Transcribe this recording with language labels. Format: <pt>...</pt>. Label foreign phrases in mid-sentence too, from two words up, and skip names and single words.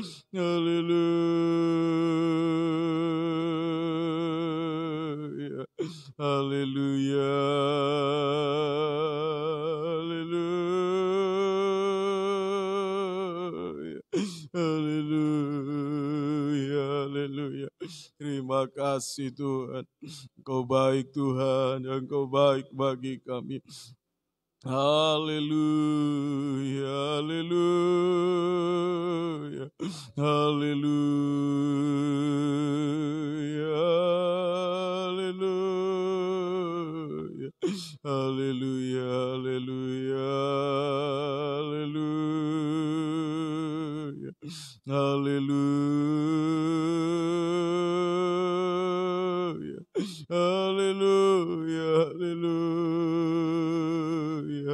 <id>Haleluya. Haleluya. Haleluya. Haleluya. Haleluya. Terima kasih Tuhan. Engkau baik Tuhan, Engkau baik bagi kami. Haleluya, haleluya, haleluya, haleluya, haleluya, haleluya, haleluya, haleluya, haleluya.</id>